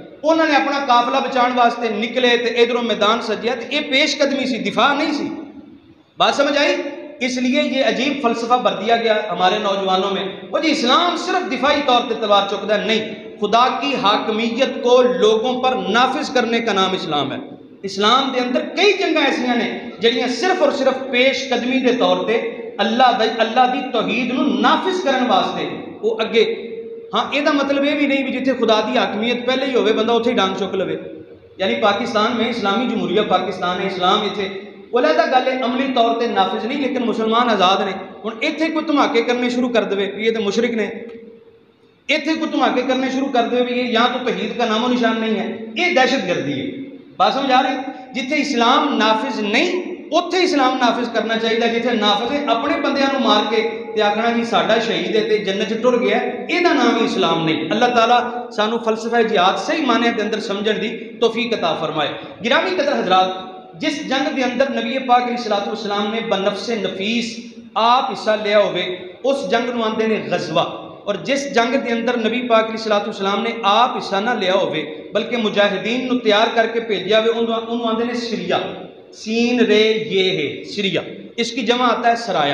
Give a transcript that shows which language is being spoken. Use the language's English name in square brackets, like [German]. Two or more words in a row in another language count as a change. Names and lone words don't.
[Punjabi] انہوں نے اپنا قافلہ بچان واسطے نکلے تو ادھروں میدان سجیا، تو یہ پیش قدمی سی، دفاع نہیں سی۔ [Urdu] بات سمجھ آئی؟ اس لیے یہ عجیب فلسفہ بھر دیا گیا ہمارے نوجوانوں میں، وہ جی اسلام صرف دفاعی طور پہ تلوار چکتا ہے۔ نہیں، خدا کی حاکمیت کو لوگوں پر نافذ کرنے کا نام اسلام ہے۔ [Punjabi] اسلام دے اندر کئی جنگاں ایسیاں نے جڑیاں صرف اور صرف پیش قدمی دے طور پہ اللہ دی توحید نو نافذ کرن واسطے وہ اگے۔ ہاں یہ مطلب یہ بھی نہیں بھی جتھے خدا دی حاکمیت پہلے ہی ہوئے بندہ اتھے ڈانگ چک لوے، [Urdu] یعنی پاکستان میں اسلامی جمہوریہ پاکستان ہے، اسلام اتھے علیحدہ گل ہے، عملی طور پہ نافذ نہیں، لیکن مسلمان آزاد نے۔ ہوں اتنے کوئی دھماکے کرنے شروع کر دے بھی یہ تو مشرک نے، اتنے کوئی دھماکے کرنے شروع کر دے بھی یہ یہاں تو توحید کا نام و نشان نہیں ہے، یہ دہشت گردی ہے۔ بات سمجھ آ رہی؟ [Punjabi] جتھے اسلام نافذ نہیں اتھے اسلام نافذ کرنا چاہیے، جتھے نافذ ہے اپنے بندیاں نو مار کے تے آکھنا جی ساڈا شہید ہے تے جنت چ ٹر گیا، [Urdu] یہ نام ہی اسلام نہیں۔ [Punjabi] اللہ تعالیٰ سانو فلسفہ جہاد صحیح معنی دے اندر سمجھن دی توفیق عطا فرمائے۔ گرامی قدر حضرات، جس جنگ دے اندر نبی پاک [Arabic] علیہ الصلوۃ والسلام [Punjabi] نے بنفس نفیس آپ حصہ لیا ہوئے اس جنگ نو آندے نے غزوہ، اور جس جنگ دے اندر نبی پاک [Arabic] علیہ الصلوۃ والسلام [Punjabi] نے آپ حصہ نہ لیا ہوئے بلکہ مجاہدین نو تیار کر کے بھیجا ہوئے انہوں آندے نے سریہ، سین رے [Urdu] یہ ہے سریہ، اس کی جمع آتا ہے سرایا۔